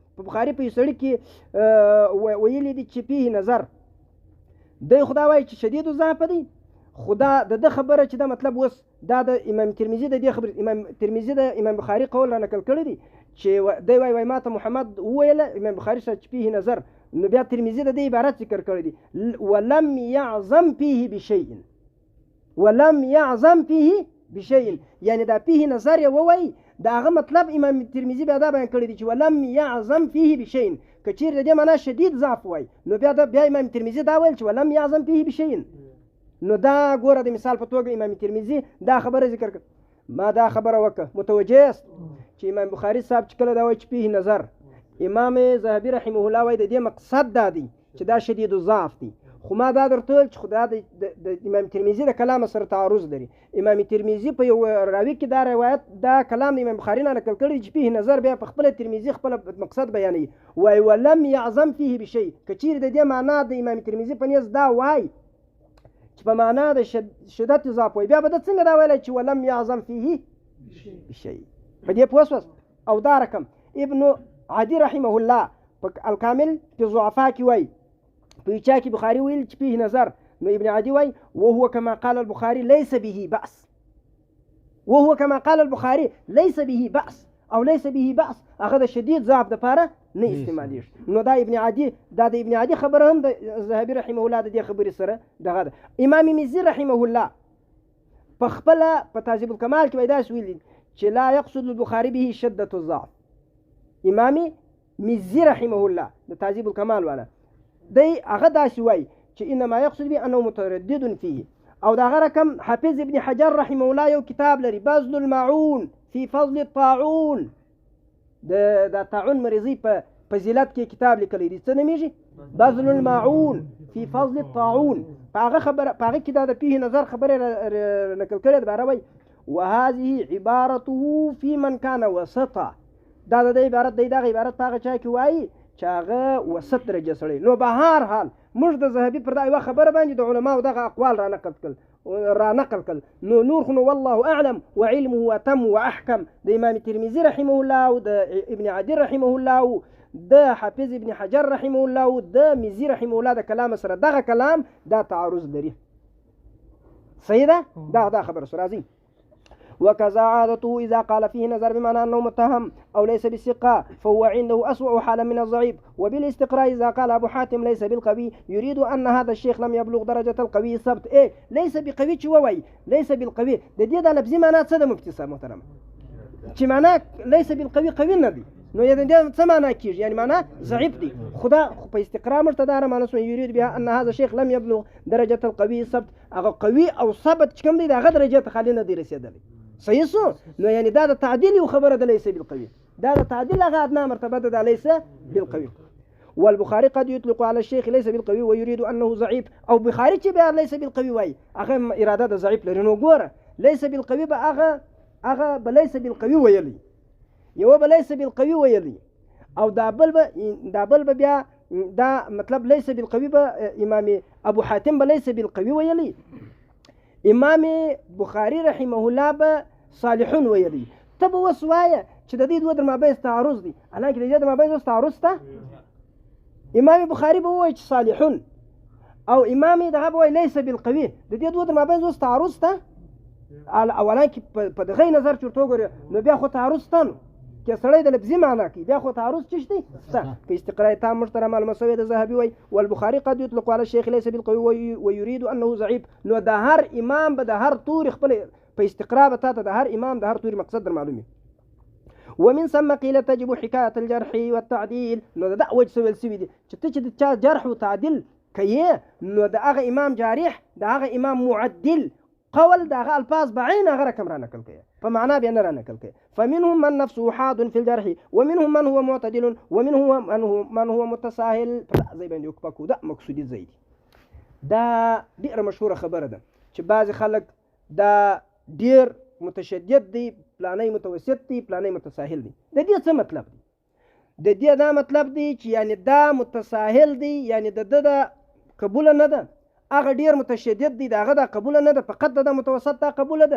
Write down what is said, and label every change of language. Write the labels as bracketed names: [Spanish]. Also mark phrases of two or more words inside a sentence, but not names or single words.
[Pashto] په بخاري په سړی کې ویلي دي چې [Arabic] فيه نظر [Pashto] دی خدا وایي چې شدید ضعف دی. خدا د خبره چې دا مطلب وس دا د امام ترمذي د دې خبر امام ترمذي د امام بخاري قول را نقل کړی دی چې دی وای ماته محمد ویله امام بخاري چې [Arabic] فيه نظر، [Pashto] نو بیا ترمذي د دې عبارت ذکر کړی دی [Arabic] ولم يعظم فيه بشيء، ولم يعظم فيه بشيء، [Pashto] یعنی دا [Arabic] فيه نظر [Pashto] یې ووایي دا هغه مطلب امام ترمذي بیا دا بیان کړی دی چې [Arabic] ولم يعظم فيه بشيء، [Pashto] که چیرې د دې معنا شدید ضعف وای نو بیا امام ترمذي دا ویل چې [Arabic] ولم يعظم فيه بشيء. [Pashto] نو دا ګوره د مثال په توګه امام ترمذي دا خبره ذکر کړ. ما دا خبره وکړه [Persian] متوجه است [Pashto] چې امام بخاري صاحب چې کله دا وایي چې [Arabic] فيه نظر، [Pashto] امام ذهبي [Arabic] رحمه الله [Pashto] وایي د دې مقصد دا دی چې دا شدید ضعف دی. خو ما دا درته ویل چې خدا د امام ترمذي د کلام سره تعارض لري. امام ترمذي په یو راوي کې دا روایت دا کلام د امام بخاري نه نقل کړی چې [Arabic] فيه نظر، [Pashto] بیا په خپل ترمذي خپل مقصد بیانوي وایي [Arabic] ولم يعظم فيه بشيء. [Pashto] که چیرې د دې معنا د امام ترمذي په نیز دا وایي چې په معنا د شدت ضعف وایي، بیا به د څنګه دا ویلی چې [Arabic] ولم يعظم فيه بشيء. [Pashto] په دې پوه شوست؟ او دا رقم ابن عدي [Arabic] رحمه الله [Pashto] په الکامل په ضعفا کې وایي په چا کې بخاري ویل چې [Arabic] فيه نظر، [Pashto] نو ابن عدي وایي [Arabic] وهو كما قال البخاري ليس به بأس، وهو كما قال البخاري ليس به بأس [Pashto] او [Arabic] ليس به بأس، [Pashto] هغه د شدید ضعف دپاره نه استعمالیږي. نو دا ابن عدي د ابن عدي خبره هم د ذهبي [Arabic] رحمه الله [Pashto] د دې خبرې سره دغه ده. امام مزي [Arabic] رحمه الله [Pashto] په خپله په تهذیب الکمال کې وایي داسې ویلي چې [Arabic] لا يقصد البخاري به شدة الضعف. [Pashto] امام مزي [Arabic] رحمه الله [Pashto] د تهذیب الکمال والا دی هغه داسې وایي چې [Arabic] انما يقصد به انه متردد فيه. [Pashto] او دا هغه رقم حافظ ابن حجر [Arabic] رحمه الله [Pashto] یو کتاب لري بذل المعون في فضل الطاعون، د طاعون مریضي په فضیلت کې کتاب لیکلی دی. څه نومیږي؟ بذل المعون في فضل الطاعون. په هغه کې دا د [Arabic] فيه نظر [Pashto] خبره نقل کړې ده. وایي [Arabic] وهذه عبارته في من كان وسطا، [Pashto] دا د عبارت دی دغه عبارت په هغه چا کې وایي چې هغه وسط درجه سړی. نو به هر حال موږ د ذهبي پر دا یوه خبره باندې د علماو دغه اقوال را نقل کړل. نو نور خو نو [Arabic] والله اعلم وعلمه اتم واحکم [Pashto] د امام ترمذي [Arabic] رحمه الله [Pashto] او د ابن عدي [Arabic] رحمه الله [Pashto] او د حافظ ابن حجر [Arabic] رحمه الله [Pashto] او د مزي [Arabic] رحمه الله [Pashto] د کلام سره دغه کلام دا تعارض لري. صحیح ده؟ دا خبره سره راځي. [Arabic] وكذا عادته إذا قال فيه نظر بمعنى أنه متهم أو ليس بالثقة فهو عنده أسوأ حالا من الضعيف. وبالاستقراء إذا قال أبو حاتم ليس بالقوي يريد أن هذا الشيخ لم يبلغ درجة القوي الثبت. ليس بقوي [Pashto] شوي [Arabic] ليس بالقوي [Pashto] د دې د لفظي معنا څه د مفتي صاحب محترم چې معنا [Arabic] ليس بالقوي [Pashto] قوي نه دی، نو د دې څه معنا کیږي؟ یعنی معنا ضعیف دی. خدا په استقراء مرتدار معنا سو [Arabic] يريد بها ان هذا الشيخ لم يبلغ درجة القوي الثبت. [Pashto] هغه قوي او ثبت چې کوم دی دغه درجه ته خالي نه دی رسیدلی. صحیح سو؟ نو یعنی دا د تعدیل یو خبره د [Arabic] ليس بالقوي، [Pashto] دا د تعدیل هغه ادنى مرتبه ده [Arabic] ليس بالقوي. والبخاري قد يطلق على الشيخ ليس بالقوي ويريد انه ضعيف. [Pashto] او بخاري چې بیا [Arabic] ليس بالقوي [Pashto] وای هغه اراده د ضعیف لري. نو ګوره [Arabic] ليس بالقوي [Pashto] به هغه [Arabic] بليس بالقوي [Pashto] ویلی، یو [Arabic] بليس بالقوي [Pashto] ویلی، او دا بل به بیا دا مطلب [Arabic] ليس بالقوي [Pashto] به امام ابو حاتم [Arabic] بليس بالقوي [Pashto] ویلی، امام بخاري [Arabic] رحمه الله [Pashto] به صالحون ویلی. ته به اوس وایه چې د دې دوه در مابین تعارض دی، حالانکه د دې در مابین اوس تعارض شته. امام بخاري به وایي چې صالحون او امام دغه به وایي [Arabic] ليس بالقوي، [Pashto] د دې دوه در مابین اوس تعارض شته. حالانکه په دغه نظر چې ورته وګورې نو بیا خو تعارض شته، نو که سړی د لفظي معنا کوي بیا خو تعارض څه شته؟ په استقراء تام محترم المسوي د ذهبي وایي [Arabic] والبخاري قد يطلق على الشيخ ليس بالقوي ويريد انه ضعيف. [Pashto] نو د هر امام به د هر تور خپل په استقراء به تاته د هر امام د هر تور مقصد در معلومي. [Arabic] ومن ثم قيل تجب حكاية الجرح والتعديل. [Pashto] نو دا وجه سویل سوي دي چې ته چې د جرح او تعديل کوي نو د هغه امام جارح د هغه امام معدل قول دغه الفاظ بعین هغه رقم را نقل کوي په معنا به نه را نقل کوي. [Arabic] فمنهم من نفسه حاد في الجرح ومنهم من هو معتدل ومنهم من هو متساهل. [Pashto] زي باندې وکپکو دا مقصودی زیدي. دا ډیره مشهوره خبره ده چې بعض خلک دا ډیر متشدد دي، پلانې متوسط دي، پلانې متساهل دي. د دې څه مطلب دی؟ د دې دا مطلب دی چې یعنی دا متساهل دی، یعنی د ده د قبوله نه ده، هغه ډیر متشدد دی، د هغه دا قبوله نه ده، فقط د متوسط دا قبوله ده.